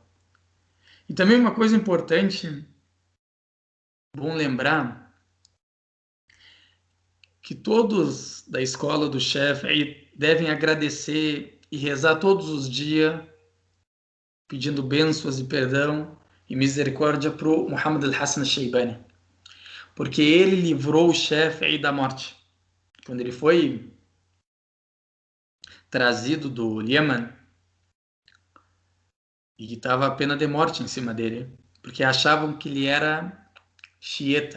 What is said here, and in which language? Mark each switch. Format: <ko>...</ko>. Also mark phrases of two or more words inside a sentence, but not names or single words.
<pt>E também uma coisa importante, bom lembrar, que todos da escola do Shafi'i devem agradecer e rezar todos os dias, pedindo bênçãos e perdão e misericórdia para o Muhammad al-Hassan al-Shaybani. Porque ele livrou o Shafi'i da morte. Quando ele foi trazido do Yemen, e que estava a pena de morte em cima dele, porque achavam que ele era xiita.</pt>